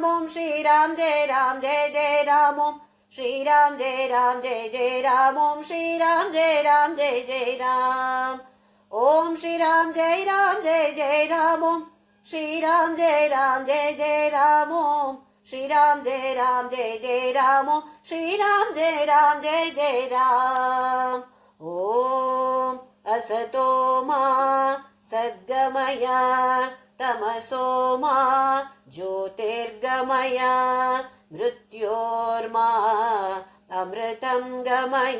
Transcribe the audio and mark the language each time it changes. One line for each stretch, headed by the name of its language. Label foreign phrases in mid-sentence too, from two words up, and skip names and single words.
Sanskrit: ಓಂ ಶ್ರೀರಾಮ್ ಜಯ ರಾಮ್ ಜಯ ಜಯ ರಾಮ್. ಓಂ ಶ್ರೀರಾಮ್ ಜಯ ರಾಮ್ ಜಯ ಜಯ ರಾಮ್. ಓಂ ಶ್ರೀರಾಮ್ ಜಯ ರಾಮ್ ಜಯ ಜಯ ರಾಮ್. ಓಂ ಶ್ರೀರಾಮ್ ಜಯ ರಾಮ್ ಜಯ ಜಯ ರಾಮ್. ಓಂ ಶ್ರೀರಾಮ್ ಜಯ ರಾಮ್ ಜಯ ಜಯ ರಾಮ್. ಓಂ ಶ್ರೀರಾಮ್ ಜಯ ರಾಮ್ ಜಯ ಜಯ ರಾಮ್. ಓಂ ಶ್ರೀರಾಮ್ ಜಯ ರಾಮ್ ಜಯ ಜಯ ರಾಮ್. ಓಂ ಅಸತೋ ಮಾ ಸದ್ಗಮಯ ತಮಸೋ ಮಾ ಜ್ಯೋತಿರ್ಗಮಯ ಮೃತ್ಯೋರ್ಮಾ ಅಮೃತಂ ಗಮಯ.